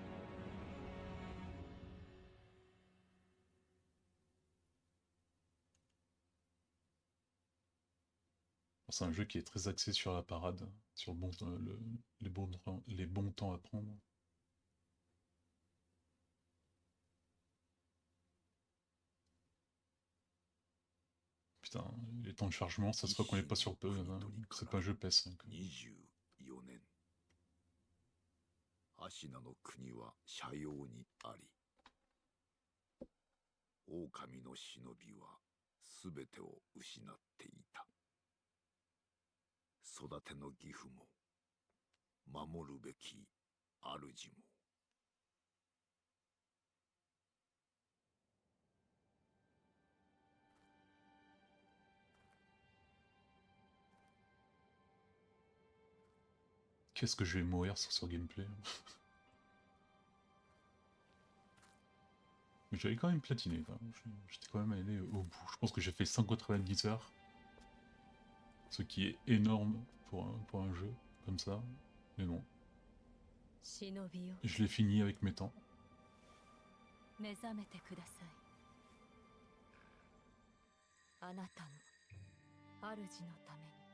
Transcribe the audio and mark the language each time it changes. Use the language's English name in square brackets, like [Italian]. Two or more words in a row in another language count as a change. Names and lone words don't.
[French] C'est un jeu qui est très axé sur la parade, sur le bon, les bons temps à prendre. Putain, les temps de chargement, ça se voit qu'on est pas sur peu, c'est pas un jeu PS5. [Japanese] 4年芦名の国は斜陽にあり狼の忍びは全てを失っていた育ての義父も守るべき主も [French] Qu'est-ce que je vais mourir sur ce gameplay? Mais j'avais quand même platiné, quoi. J'étais quand même allé au bout. Je pense que j'ai fait 190 heures. Ce qui est énorme pour un jeu comme ça. Mais bon. Je l'ai fini avec mes temps. [Japanese] 目覚めてください。あなたの主のために。